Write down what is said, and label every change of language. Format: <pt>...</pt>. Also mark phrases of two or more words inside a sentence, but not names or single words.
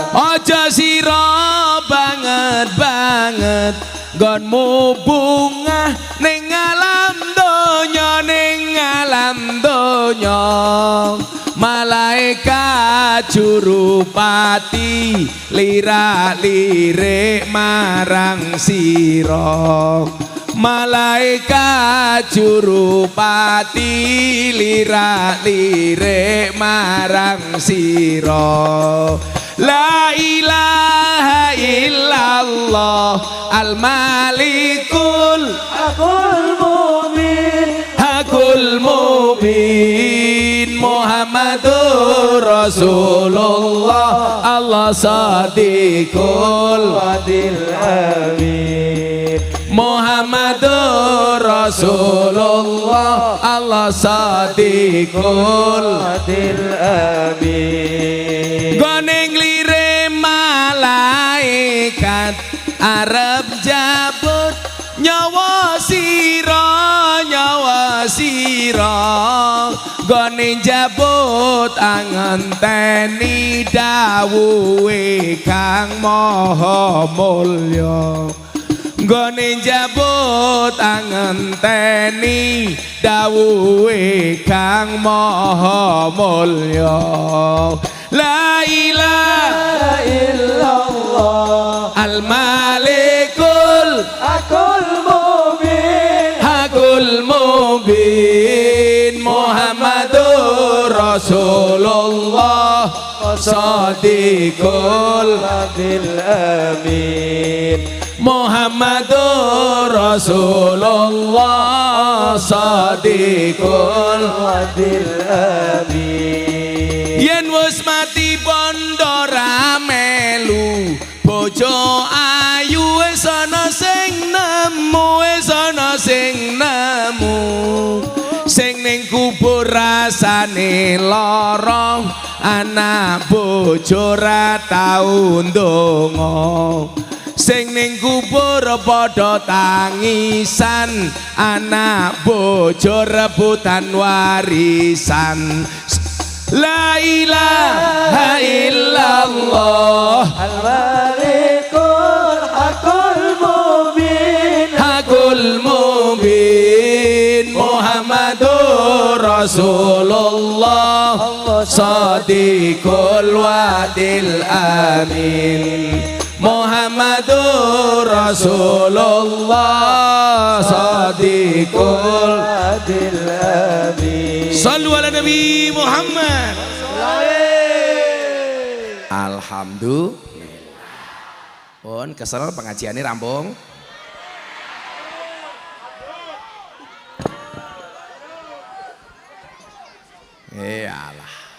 <jv>Aja sira banget nggonmu bungah ning alam donya malaikat jurupati lirak-lirik marang sira. Malaikat jurupati lirak-lirik marang sira.</jv> <ar>لا إله إلا الله الملك الحق المبين محمد رسول الله الله صادق الوعد الأمين. محمد رسول الله الله صادق الوعد الأمين.</ar> <jv>Goning lire malaikat arep jabut nyawa sira goning jabut angenteni dawuhe Kang Maha Mulya. Goning jabut angenteni dawuhe Kang Maha Mulya.</jv> <ar>لا إله إلا الله الملك الحق المبين محمد رسول الله صادق الوعد الأمين. محمد رسول الله صادق الوعد الأمين.</ar> <jv>Yen wis mati bondo ra melu bojo ayu wis ana sing nemu sing ning kubur rasane lara anak bojo ra tau ndonga. Sing ning kubur padha tangisan anak bojo rebutan warisan.</jv> <ar>لا إله إلا الله الملك الحق المبين محمد رسول الله صادق الوعد الأمين. محمد رسول الله صادق الوعد الأمين. صلوا على النبي محمد. الحمد لله.</ar> <jv>Pun kesel pengajiannya rampung.</jv> <id>Iyalah.</id>